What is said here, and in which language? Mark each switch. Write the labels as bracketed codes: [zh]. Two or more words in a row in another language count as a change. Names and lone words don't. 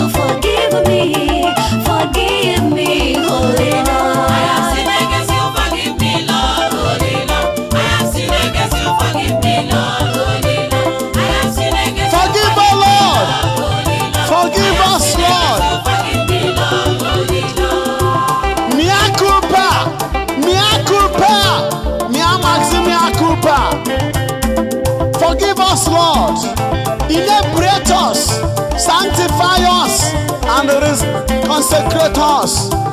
[en] Forgive me. Forgive me, Holy Lord. I have sinned against you. Forgive me, Lord. Holy Lord. I have sinned against you, forgive me, Lord, holy Lord. I have sinned against you, Forgive, oh Lord. forgive me, Lord, holy Lord. Forgive I have us, sinned Lord. against you, forgive me, Lord, holy Lord. [la] Mea culpa, mea culpa, mea maxi mea culpa. [en] Forgive us, Lord. Inebriate us, sanctify us, and res-, consecrate us.